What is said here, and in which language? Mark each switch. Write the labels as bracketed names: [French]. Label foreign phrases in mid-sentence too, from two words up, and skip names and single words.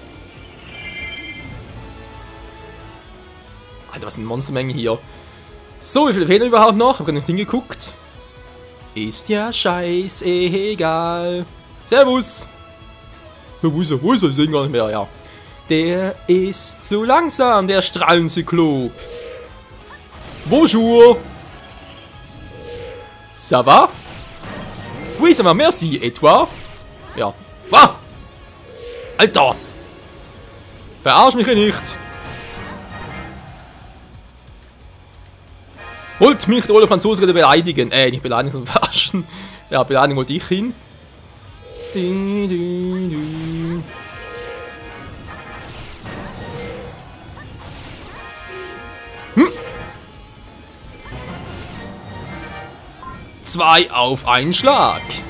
[German] Alter, was eine Monstermenge hier. So, wie viele fehlen überhaupt noch? Ich hab gar nicht hingeguckt. Ist ja scheißegal. Servus. Wo ist er? Wo ist er? Ich sehe ihn gar nicht mehr, ja. Der ist zu langsam, der Strahlenzyklop. [French] Bonjour. Ça va? Oui, ça va, merci. Et toi? [German] Ja. Ah! Alter! Verarsch mich nicht! Wollt mich der Franzose gerade beleidigen? Nicht beleidigen, sondern verarschen. Ja, beleidigen wollte ich hin. Zwei auf einen Schlag.